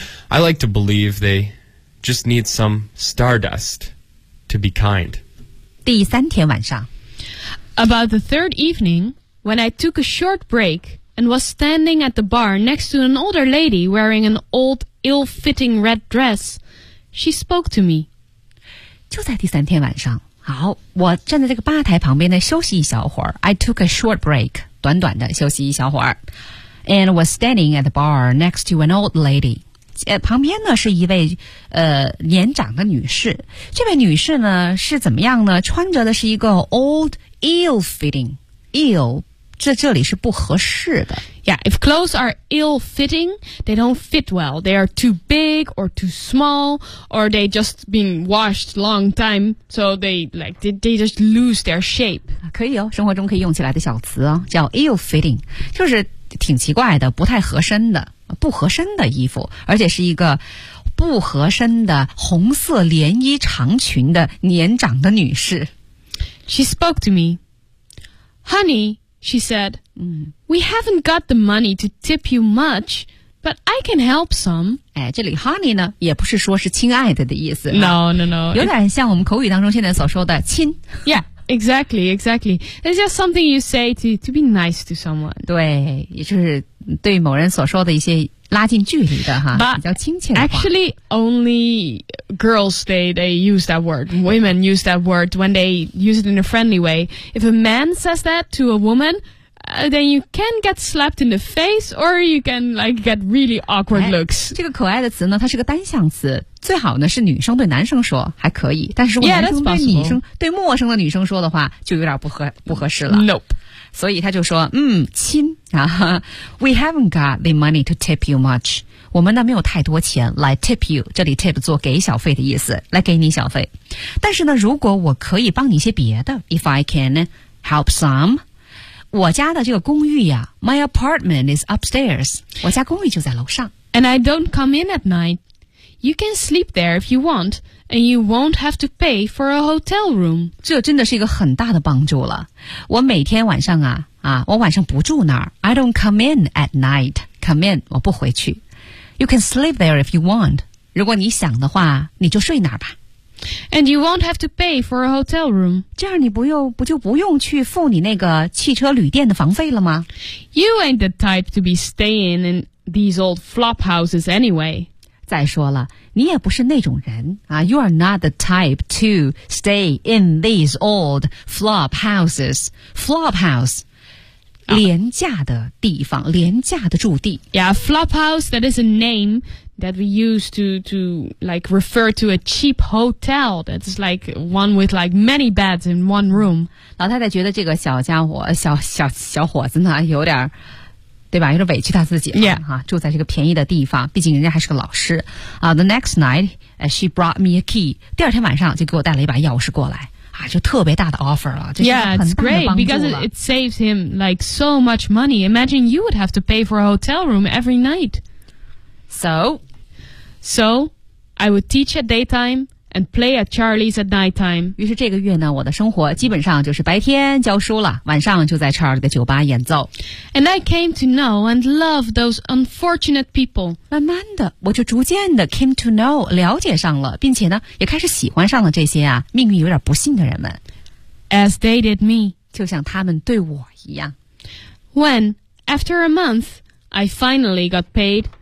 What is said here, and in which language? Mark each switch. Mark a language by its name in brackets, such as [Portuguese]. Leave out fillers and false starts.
[English] I like to believe they just need some stardust to be kind. [Chinese] 第三天晚上 [English] About the third evening, when I took a short break,and was standing at the bar next to an older lady wearing an old, ill-fitting red dress. She spoke to me. [Chinese] 就在第三天晚上，好，我站在这个吧台旁边呢，休息一小会儿。 [English] I took a short break, [Chinese] 短短的休息一小会儿。 [English] And was standing at the bar next to an old lady. [Chinese] 旁边呢是一位年长的女士。这位女士呢是怎么样呢？穿着的是一个 [English] old, ill-fitting, [Chinese] ill-这里是不合适的。 [English] Yeah, if clothes are ill-fitting, they don't fit well. They are too big or too small, or they just been washed long time, so they just lose their shape. [Chinese] 可以哦，生活中可以用起来的小词哦，叫 ill-fitting, 就是挺奇怪的，不太合身的，不合身的衣服，而且是一个不合身的红色连衣长裙的年长的女士。 [English] She spoke to me. Honey,She said, we haven't got the money to tip you much, but I can help some. [Chinese] 哎，这里 honey 呢，也不是说是亲爱的的意思。 [English] No. [Chinese] 有点像我们口语当中现在所说的亲。 [English] Yeah, exactly. It's just something you say to be nice to someone. [Chinese] 对，也就是对某人所说的一些拉近距离的哈， [English] but、 [Chinese] 比较亲切的话。 [English] Actually, only girls, they use that word. Women use that word when they use it in a friendly way. If a man says that to a woman, then you can get slapped in the face or you can, like, get really awkward looks. [Chinese] 这个可爱的词呢，它是个单向词。最好呢是女生对男生说还可以。但是如果男生对女生、 [English] yeah, [Chinese] 对陌生的女生说的话就有点不合适了。 [English] Nope. [Chinese] 所以他就说亲啊 [English] We haven't got the money to tip you much. [Chinese] 我们呢没有太多钱来 [English] tip you. [Chinese] 这里 tip 做给小费的意思，来给你小费。但是呢如果我可以帮你一些别的 [English] If I can help some, [Chinese] 我家的这个公寓呀 [English] My apartment is upstairs. [Chinese] 我家公寓就在楼上。 [English] And I don't come in at night. You can sleep there if you want. And you won't have to pay for a hotel room. [Chinese] 这真的是一个很大的帮助了。我每天晚上我晚上不住那儿。 [English] I don't come in at night. Come in, [Chinese] 我不回去。 [English] You can sleep there if you want. [Chinese] 如果你想的话，你就睡那儿吧。 [English] And you won't have to pay for a hotel room. [Chinese] 这样你不就不用去付你那个汽车旅店的房费了吗？ [English] You ain't the type to be staying in these old flop houses anyway. [Chinese] 再说了，你也不是那种人啊。 [English] You are not the type to stay in these old flop houses. [Chinese] Flop house, 廉价的地方，廉价的住地。 [English] Yeah, flop house, that is a name that we use to like refer to a cheap hotel. That's like one with like many beds in one room. [Chinese] 老太太觉得这个小家伙，小伙子呢，有点对吧？有点委屈他自己了、 [English] yeah. [Chinese] 啊，住在这个便宜的地方，毕竟人家还是个老师啊。 [English] The next night, she brought me a key. [Chinese] 第二天晚上就给我带了一把钥匙过来啊，就特别大的 offer 了，就是很大的帮助了。 [English] Yeah, it's great because it saves him like so much money. Imagine you would have to pay for a hotel room every night. So, I would teach at daytime. And play at Charlie's at night time. [Chinese] 于是这个月呢，我的生活基本上就是白天教书了，晚上就在 Charlie 的酒吧演奏。 [English] And I came to know and love those unfortunate people. [Chinese] 慢慢的，我就逐渐的 [English] came to know [Chinese] 了解上了，并且呢，也开始喜欢上了这些啊命运有点不幸的人们。 [English] As they did me. [Chinese] 就像他们对我一样。 [English] When, after a month, I finally got paid.